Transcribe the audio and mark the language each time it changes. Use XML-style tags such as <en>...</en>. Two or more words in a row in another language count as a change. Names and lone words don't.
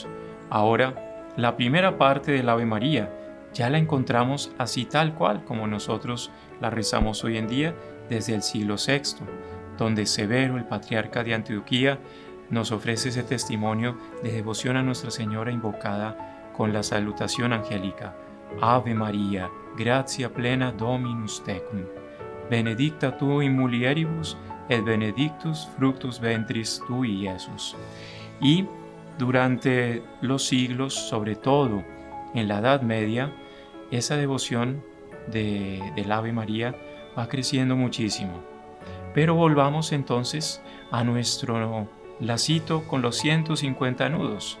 <es>Ahora, la primera parte del Ave María ya la encontramos así tal cual como nosotros la rezamos hoy en día desde el siglo VI, donde Severo, el patriarca de Antioquía, nos ofrece ese testimonio de devoción a Nuestra Señora invocada con la salutación angélica.</es> <la>Ave María, gratia plena Dominus tecum, benedicta tu in mulieribus et benedictus fructus ventris tui, Iesus.</la> <es>Y durante los siglos, sobre todo en la Edad Media, esa devoción del Ave María va creciendo muchísimo. Pero volvamos entonces a nuestro lacito con los 150 nudos.</es>